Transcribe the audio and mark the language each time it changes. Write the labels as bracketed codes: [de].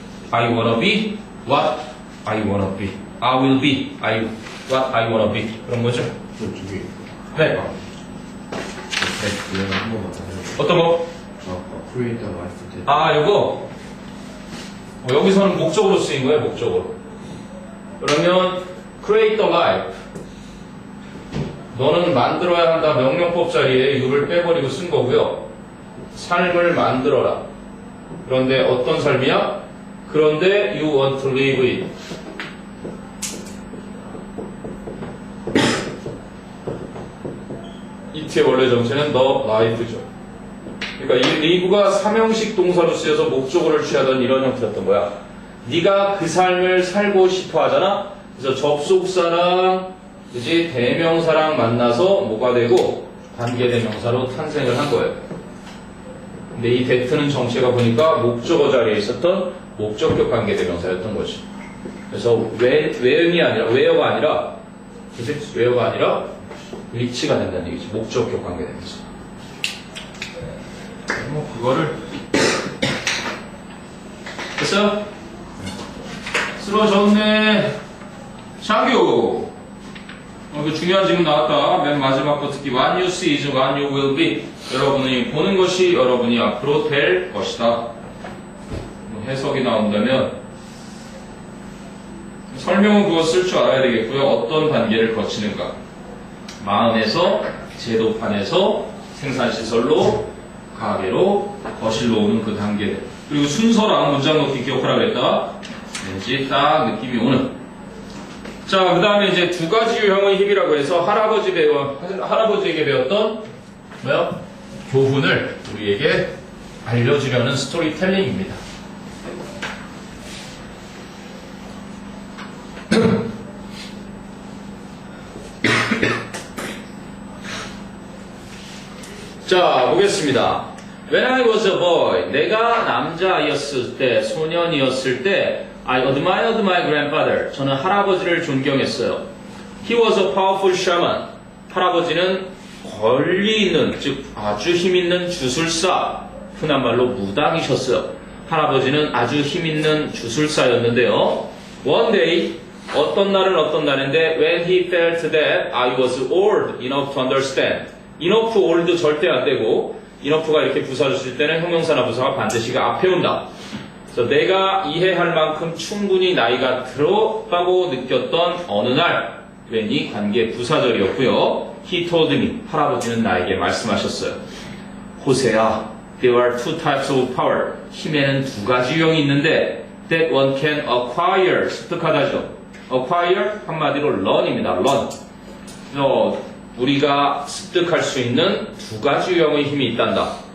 [en] I wanna be what I wanna be. I will be what I wanna be. [ko] 그런 거죠. 저기 네. 네, 한 번만 더 해주세요. 어떤 거? [en] create a life that [ko] 아, 요거. 여기서는 목적으로 쓰인 거예요, 목적으로. 그러면 [en] create the life. [ko] 너는 만들어야 한다 명령법 자리에 you를 빼버리고 쓴 거고요. 삶을 만들어라. 그런데 어떤 삶이야? 그런데 [en] you want to live it. [ko] it의 원래 정체는 the life죠. 그러니까 이 live가 삼형식 동사로 쓰여서 목적어를 취하던 이런 형태였던 거야. 네가 그 삶을 살고 싶어 하잖아. 그래서 접속사랑 그지 대명사랑 만나서 뭐가 되고 관계대명사로 탄생을 한 거예요. 근데 이 that는 정체가 보니까 목적어 자리에 있었던 목적격 관계대명사였던 거지. 그래서 where이 아니라 where가 아니라 그지 where가 아니라 which가 된다는 얘기지. 목적격 관계대명사. 뭐 그거를 됐어? 쓰러졌네. 장규. 이거 중요한 질문 나왔다. 맨 마지막 거 특히 [en] what you see is what you will be. [ko] 여러분이 보는 것이 여러분이 앞으로 될 것이다. 뭐 해석이 나온다면 설명은 그거 쓸 줄 알아야 되겠고요. 어떤 단계를 거치는가. 마음에서 제도판에서 생산시설로 가게로 거실로 오는 그 단계들. 그리고 순서랑 문장 넣기 기억하라 그랬다. 왠지 딱 느낌이 오는. 자, 그 다음에 이제 두 가지 유형의 힘이라고 해서 할아버지에게 배웠던 뭐야? 교훈을 우리에게 알려주려는 스토리텔링입니다. 자, 보겠습니다. [en] When I was a boy, [ko] 내가 남자아이였을 때, 소년이었을 때, [en] I admired my grandfather. [ko] 저는 할아버지를 존경했어요. [en] He was a powerful shaman. [ko] 할아버지는 권리 있는, 즉 아주 힘 있는 주술사, 흔한 말로 무당이셨어요. 할아버지는 아주 힘 있는 주술사였는데요. [en] One day, [ko] 어떤 날인데 [en] when he felt that I was old enough to understand. enough old [ko] 절대 안 되고 enough가 이렇게 부사를 쓸 때는 형용사나 부사가 반드시 앞에 온다. 그래서 내가 이해할 만큼 충분히 나이가 들었다고 느꼈던 어느 날, 웬이 관계 부사절이었고요. [en] He told me, [ko] 할아버지는 나에게 말씀하셨어요. [en] 호세야, there are two types of power. [ko] 힘에는 두 가지 유형이 있는데 [en] that one can acquire, [ko] 습득하다죠. acquire 한마디로 learn입니다. [en] learn. [ko] 그래서 우리가 습득할 수 있는 두 가지 유형의 힘이 있단다.